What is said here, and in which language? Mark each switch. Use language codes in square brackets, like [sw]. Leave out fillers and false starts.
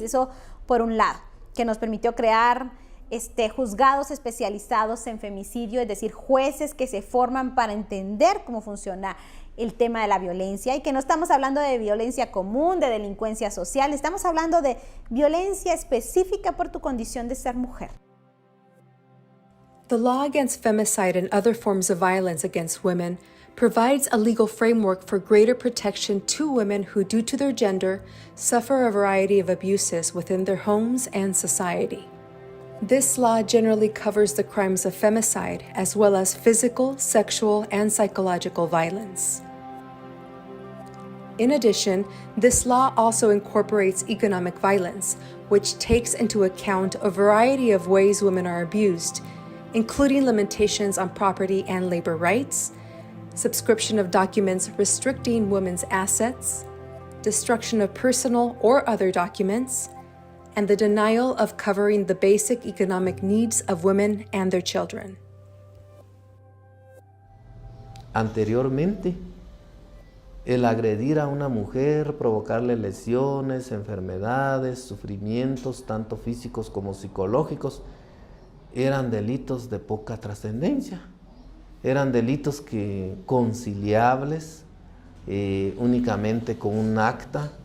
[es] Eso por un lado, que nos permitió crear juzgados especializados en femicidio, es decir, jueces que se forman para entender cómo funciona el tema de la violencia y que no estamos hablando de violencia común, de delincuencia social, estamos hablando de violencia específica por tu condición de ser mujer. [en] The law against femicide and other forms of violence against women provides a legal framework for greater protection to women who, due to their gender, suffer a variety of abuses within their homes and society. This law generally covers the crimes of femicide as well as physical, sexual, and psychological violence. In addition, this law also incorporates economic violence, which takes into account a variety of ways women are abused, including limitations on property and labor rights, subscription of documents restricting women's assets, destruction of personal or other documents, and the denial of covering the basic economic needs of women and their children. [es] Anteriormente, el agredir a una mujer, provocarle lesiones, enfermedades, sufrimientos, tanto físicos como psicológicos, eran delitos de poca trascendencia. eran delitos conciliables únicamente con un acta.